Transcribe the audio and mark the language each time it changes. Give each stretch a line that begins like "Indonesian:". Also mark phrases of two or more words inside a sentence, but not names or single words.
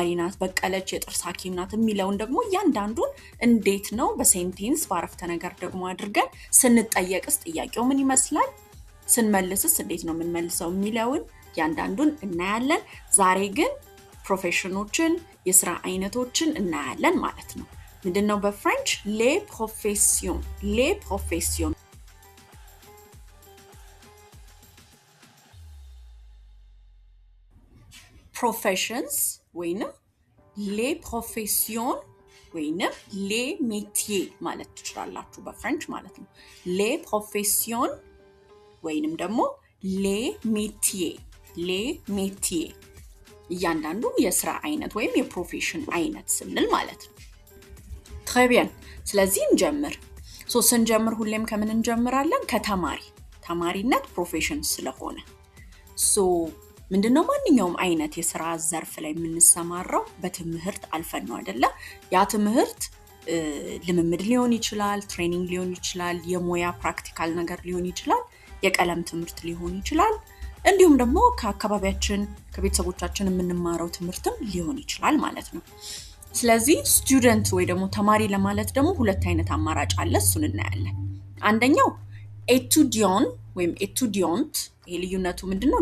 Amharic: ናት፣ በቀለች የጥርስ ሐኪም ናት የሚለውን ደግሞ እያንዳንዱን እንዴት ነው በሴንቴንስ በአረፍተ ነገር ደግሞ አድርገን ስንጠየቅስ ጥያቄው ምን ይመስላል፣ ስንመልስስ እንዴት ነው የምንመልሰው የሚለውን እያንዳንዱን እናያለን። ዛሬ ግን ፕሮፌሽኖችን የስራ አይነቶችን እናያለን ማለት ነው። ምንድነው በፍሬንች
French: les professions
Amharic: professions ወይንም
French: les professions
Amharic: ወይንም
French: les métiers
Amharic: ማለት ትችላላችሁ በፍሬንች ማለት ነው።
French: les professions
Amharic: ወይንም ደግሞ les métiers እያንዳንዱ የስራ አይነት ወይም የፕሮፌሽን አይነት ስንል ማለት ነው።
French: très bien
Amharic: ስለዚህ እንጀምር። ስንጀምር ሁሌም ከምን እንጀምራለን? ተማሪነት ፕሮፌሽን ስለሆነ ምንድነው ማንኛውም አይነት የስራ ዘርፍ ላይ የምንሰማራው በትምህርት አልፈን ነው አይደለ? ያ ትምህርት ልምምድ ሊሆን ይችላል፣ ትሬኒንግ ሊሆን ይችላል፣ የሙያ ፕራክቲካል ነገር ሊሆን ይችላል፣ የቀለም ትምህርት ሊሆን ይችላል፣ እንዲሁም ደግሞ ከአካባቢያችን ከቤተሰቦቻችን የምንማረው ትምህርትም ሊሆን ይችላል ማለት ነው። ስለዚህ ስቱደንት ወይ ደግሞ ተማሪ ለማለት ደግሞ ሁለት አይነት አማራጭ አለ። እሱን እናያለን። አንደኛው ኤቱዲዮን ወይም ኤቱዲዮንት። ይሄ ልዩነቱ ምንድነው?